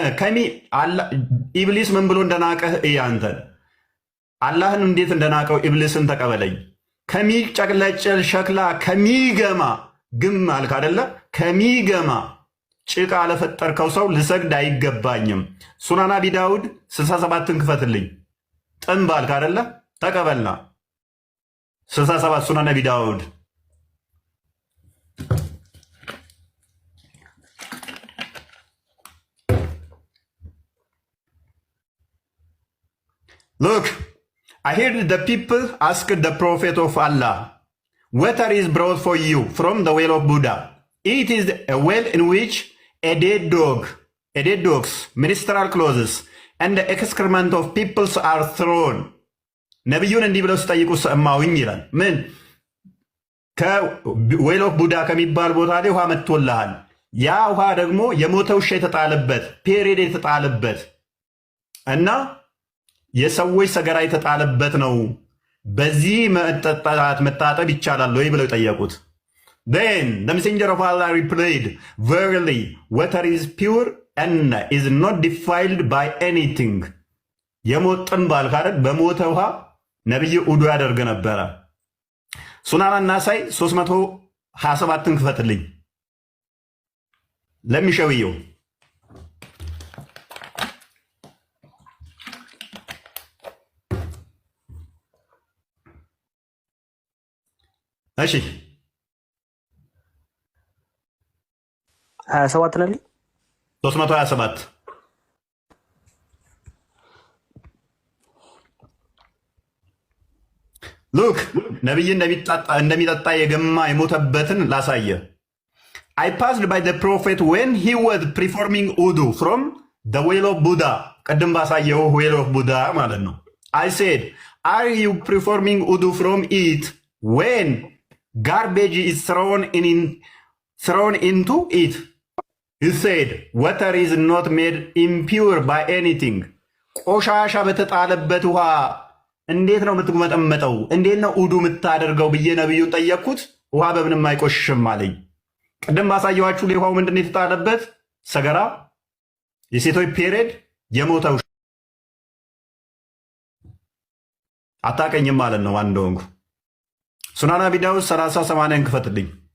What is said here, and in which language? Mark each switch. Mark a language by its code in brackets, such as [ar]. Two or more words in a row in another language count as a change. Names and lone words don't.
[am] ኢብሊስ ምን ብሎ እንደናቀህ እያንተን አላህን እንዴት እንደናቀው ኢብሊስን ተቀበለኝ። ከሚጨቅለጨል ሸክላ ከሚገማ ግም አልክ አደለ? ከሚገማ ጭቃ ለፈጠርከው ሰው ልሰግድ አይገባኝም። ሱናን አቢ ዳውድ 67ን ክፈትልኝ። ጥንብ አልክ አደለ? ተቀበልና 67 ሱናን አቢ ዳውድ [en] Look, I heard the people asked the prophet of Allah, water is brought for you from the well of Buddha. It is a well in which a dead dog's ministerial clothes and the excrement of peoples are thrown. [am] ነቢዩን እንዲህ ብለው ሲጠይቁ ሰማሁኝ ይላል። ምን ከዌል ኦፍ ቡዳ ከሚባል ቦታ ላይ ውሃ መጥቶልሃል። ያ ውሃ ደግሞ የሞተ ውሻ የተጣለበት ፔሬድ የተጣለበት እና የሰዎች ሰገራ የተጣለበት ነው። በዚህ መታጠብ ይቻላል ወይ ብለው ጠየቁት። [en] Then the messenger of Allah replied, verily water is pure and is not defiled by anything. [am] የሞት ጥንብ አልክ አይደል? በሞተ ውሃ ነብይ ውዱ ያደርግ ነበረ። ሱናን አናሳይ 327ን ክፈትልኝ ለሚሸውየው እሺ 27 ነው [en] 327 ሉክ [am] ነብይ እንደሚጠጣ የገማ የሞተበትን ላሳየ። [en] I passed by the prophet when he was performing wudu from the well of Buddha. [am] ቀደም ባሳየው well of Buddha ማለት ነው። [en] I said, are you performing wudu from it when garbage is thrown into it? He said, water is not made impure by anything. [am] ቆሻሻ በተጣለበት ውሃ እንዴት ነው የምትመጠመጠው? እንዴት ነው ውዱ የምታደርገው ብዬ ነብዩን ጠየቅኩት። ውሃ በምንም አይቆሽሽም አለኝ። ቅድም ባሳየኋችሁ ውሃው ምንድን ነው የተጣለበት? ሰገራ፣ የሴቶች ፔሬድ፣ የሞተው አታቀኝም ማለት ነው። አንድ ወንጉ ሱናን አቢ ዳውድ 30:80 ክፈትልኝ።